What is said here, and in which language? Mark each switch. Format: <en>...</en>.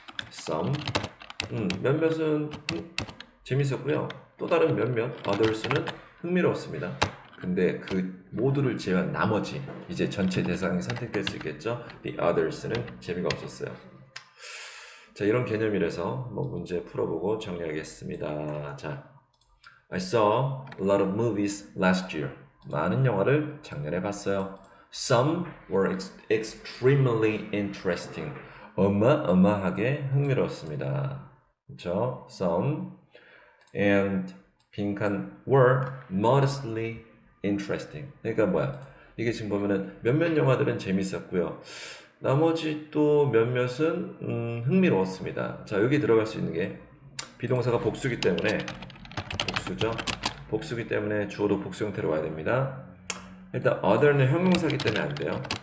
<ko>some, 몇몇은 재밌었고요. 또 다른 몇몇, others는 흥미로웠습니다. 근데 그 모두를 제외한 나머지, 이제 전체 대상이 선택될 수 있겠죠.</ko> <en>The others</en> <ko>는 재미가 없었어요. 자, 이런 개념이라서 뭐 문제 풀어보고 정리하겠습니다. 자,</ko> <en>I saw a lot of movies last year.</en> <ko>많은 영화를 작년에 봤어요.</ko> <en>Some were extremely interesting.</en> <ko>어마어마하게 흥미로웠습니다. 그렇죠?</ko> <en>Some and</en> <ko>빈칸</ko> <en>were modestly interesting.</en> <ko>그러니까 뭐야? 이게 지금 보면은 몇몇 영화들은 재밌었고요. 나머지 또 몇몇은 흥미로웠습니다. 자, 여기 들어갈 수 있는 게 비동사가 복수기 때문에 복수죠. 복수기 때문에 주어도 복수 형태로 와야 됩니다. 일단 other는 형용사기 때문에 안 돼요.</ko>